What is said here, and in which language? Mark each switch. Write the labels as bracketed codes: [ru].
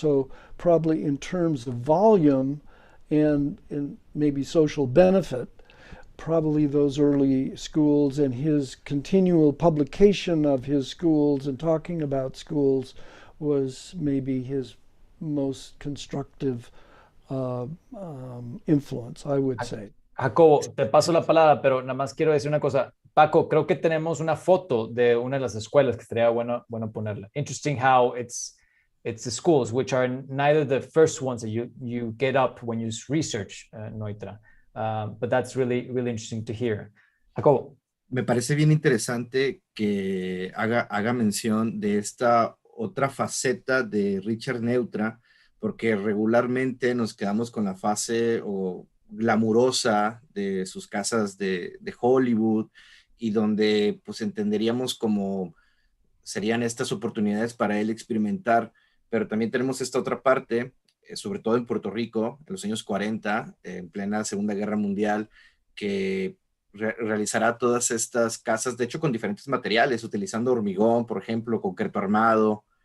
[en] So probably in terms of volume and maybe social benefit, probably those early schools and his continual publication of his schools and talking about schools was maybe his most constructive influence, I would say. [es] Jacobo, te paso la palabra, pero nada más quiero decir una cosa. Paco, creo que tenemos una foto de una de las escuelas que estaría bueno ponerla. [en] Interesting how it's the schools, which are neither the first ones that you get up when you research Neutra. But that's really interesting to hear. Jacobo. [es] Me parece bien interesante que haga mención de esta otra faceta de Richard Neutra, porque regularmente nos quedamos con la fase glamurosa de sus casas de Hollywood, y donde pues entenderíamos como serían estas oportunidades para él experimentar, pero también tenemos esta otra parte, sobre todo en Puerto Rico, en los años 40, en plena Segunda Guerra Mundial, que realizará todas estas casas, de hecho con diferentes materiales, utilizando hormigón, por ejemplo, concreto armado,